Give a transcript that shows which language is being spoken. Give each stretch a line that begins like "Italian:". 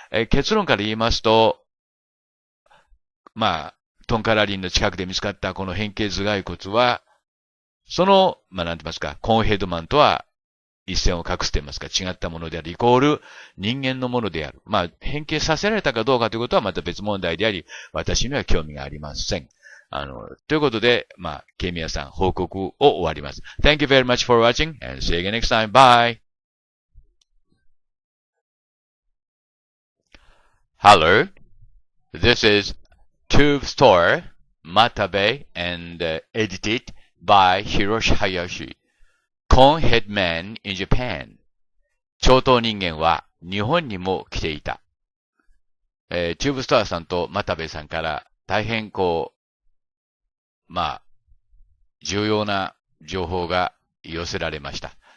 Japanese: 結論から言いますと、トンカラリンの近くで見つかったこの変形頭蓋骨は、なんて言いますか、コーンヘッドマンとは一線を画すと言いますか、違ったものである、イコール人間のものである。変形させられたかどうかということはまた別問題であり、私には興味がありません。ということで、ケイミヤさん、報告を終わります。
English: Thank you very much for watching and see you again next time. Bye! Hello, this is Tube Store, Matabe and edited by Hiroshi Hayashi. Conehead Man in Japan.
Japanese: 頂頭人間は日本にも来ていた。チューブストアさんと又部さんから大変重要な情報が寄せられました。